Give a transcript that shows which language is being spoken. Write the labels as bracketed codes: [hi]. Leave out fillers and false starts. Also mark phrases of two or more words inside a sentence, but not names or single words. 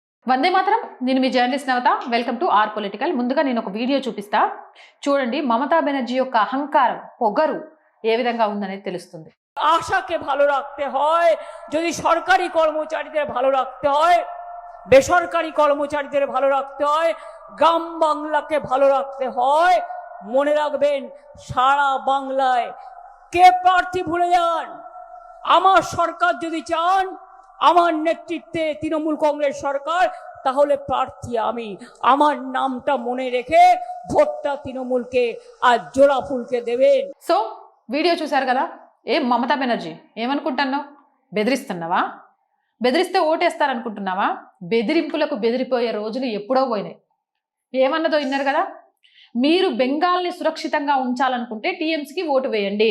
[sa] वन्दे मातरम्. [te] నేను మీ జర్నలిస్ట్ నవత. [en] welcome to our political. [te] ముందుగా నేను ఒక వీడియో చూపిస్తా చూడండి. మమతా బెనర్జీ యొక్క అహంకారం, పొగరు ఏ విధంగా ఉందనేది తెలుస్తుంది. [bn] আশাকে ভালো রাখতে হয়, যদি সরকারি কর্মচারীদের ভালো রাখতে হয়, বেসরকারি কর্মচারীদের ভালো রাখতে হয়, গ্রাম বাংলাকে ভালো রাখতে হয়, মনে রাখবেন সারা বাংলায় কে প্রার্থী ভুলে যান। আমার সরকার যদি চান, আমার নেতৃত্বে তৃণমূল কংগ্রেস সরকার, তাহলে প্রার্থী আমি। আমার নামটা মনে রেখে ভোটটা তৃণমূলকে আর জোড়া ফুলকে দেবেন। [te] సో వీడియో చూశారు కదా. ఏం మమతా బెనర్జీ ఏమనుకుంటున్నావు? బెదిరిస్తున్నావా? బెదిరిస్తే ఓటేస్తారనుకుంటున్నావా? బెదిరింపులకు బెదిరిపోయే రోజులు ఎప్పుడో పోయినాయి. ఏమన్నదో విన్నారు కదా. మీరు బెంగాల్ని సురక్షితంగా ఉంచాలనుకుంటే టీఎంసీకి ఓటు వేయండి.